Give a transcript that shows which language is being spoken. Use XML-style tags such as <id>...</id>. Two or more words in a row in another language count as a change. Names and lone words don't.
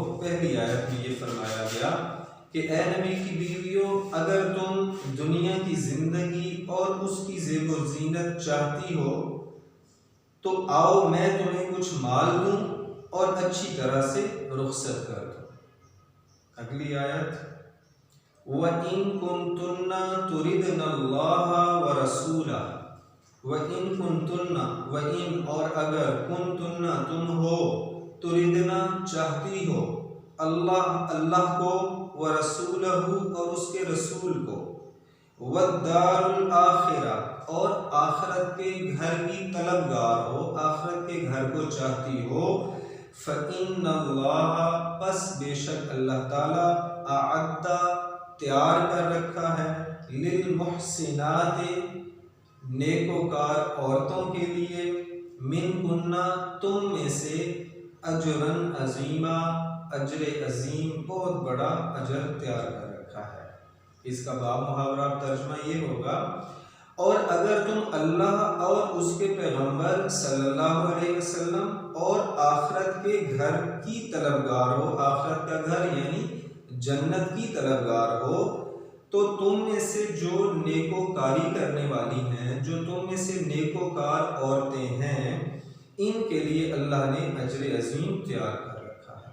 <hi>पहली आयत में ये फरमाया गया कि ए नबी की बीवियों, अगर तुम दुनिया की ज़िंदगी और उसकी ज़ेब व ज़ीनत चाहती हो तो आओ मैं तुम्हें कुछ माल दूं और अच्छी तरह से रुखसत कर दूं। अगली आयत,</hi> <ar>وإن كنتن تردن الله ورسوله وإن كنتن وإن</ar> <hi>और अगर, कुंतुन्ना तुम हो, तुरिदना चाहती हो, अल्लाह अल्लाह को,</hi> <ar>ورسوله</ar> <hi>और उसके रसूल को,</hi> <ar>والدار الآخرة</ar> <hi>और आखिरत के घर की तलबगार हो, आखिरत के घर को चाहती हो, फ़इन्नल्लाह बस बेशक अल्लाह ताला अअद्दा तैयार कर रखा है,</hi> <ar>للمحسنات</ar> <hi>नेकोकार औरतों के लिए,</hi> <ar>منكن</ar> <hi>तुम में से,</hi> <ar>أجرا عظيما</ar> <hi>अजर अजीम बहुत बड़ा अजर तैयार कर रखा है। इसका बाब मुहावरा तर्जुमा ये होगा, और अगर तुम अल्लाह और उसके पैगंबर</hi> <ar>صلى الله عليه وسلم</ar> <hi>और आखिरत के घर की तलबगार हो, आखिरत का घर यानी जन्नत की तलबगार हो, तो तुम में से जो नेकोकारी करने वाली हैं, जो तुम में से नेकोकार औरतें हैं, इनके लिए अल्लाह ने अजर अजीम तैयार कर रखा है।</hi>